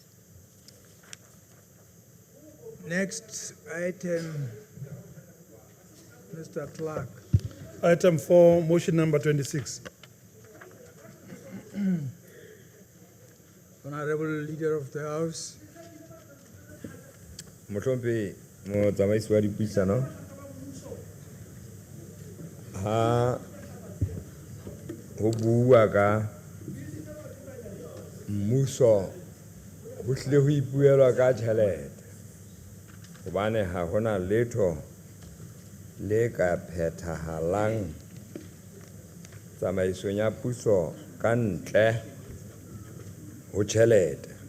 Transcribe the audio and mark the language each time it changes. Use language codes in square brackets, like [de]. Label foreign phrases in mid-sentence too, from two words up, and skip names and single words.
[en] Next item, Mr. Clark. Item 4, motion number 26. Honorable Leader of the House. [st] Motlhompe motsamaisi wa dipuisano ha ho bua ka mmuso ho tlile ho ipuelwa ka tjhelete hobane ha hona letho le ka phethahalang tsamaisong ya puso ka ntle ho tjhelete.